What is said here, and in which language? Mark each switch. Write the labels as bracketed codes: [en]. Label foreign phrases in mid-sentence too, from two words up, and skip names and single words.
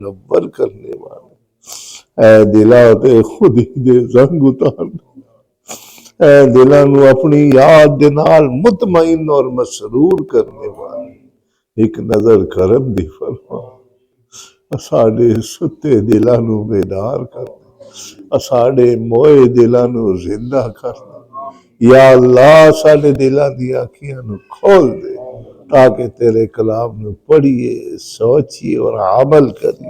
[pa] منور کرنے والے، اے دلا تے خود ہی دے زنگ اتار، اے دلاں نو اپنی یاد دے نال مطمئن اور مسرور کرنے والے، ایک نظر کرم دی فرما، اساڑے ستے دلاں نو بیدار کر، اساڑے موئے دلاں نو زندہ کر، یا اللہ ساڑے دلاں دی آنکھیاں نو کھول دے تاکہ تیرے کلام نو پڑھیے، سوچیے اور عمل کریے۔